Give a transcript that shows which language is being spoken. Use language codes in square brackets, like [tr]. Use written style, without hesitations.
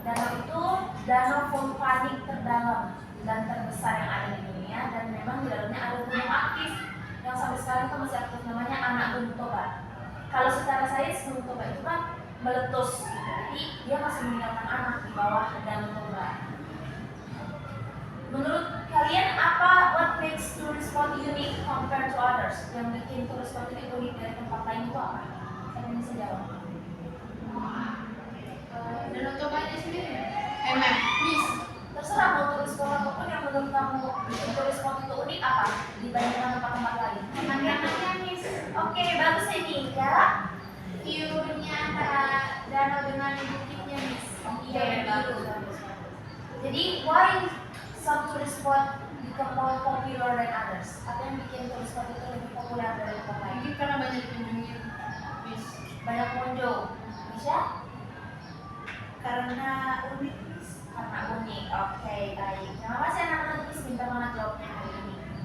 [id] Danau itu danau vulkanik terdalam dan terbesar yang ada di dunia, dan memang di dalamnya ada gunung aktif yang sampai sekarang itu masih aktif, namanya Anak Gunung Toba. Kalau secara sains Gunung Toba itu kan meletus, gitu. Jadi dia masih meninggalkan anak di bawah Danau Toba. Menurut kalian [en] what makes tourist spot unique compared to others? [id] Yang bikin tourist spot ini unik dari tempat lain itu apa? Saya bisa jawab. Danau Tobanya sendiri. Miss. Terserah mau tourist spot apapun yang menurut kamu bikin tourist spot itu unik apa dibandingkan tempat-tempat lain? Pemandangannya, Miss. Oke, bagus ini ya. View-nya antara danau dengan bukitnya, Miss. Iya, bagus. Jadi [en] why some tourist spot become more popular than others? [id] Apa yang bikin tourist spot itu lebih populer dari tempat lain? Mungkin karena banyak dikunjungi. Miss. Banyak pengunjung. Bisa? Karena unik, Miss. Karena unik. Oke, baik. Terima kasih anak-anak Miss, pintar banget jawabnya hari ini.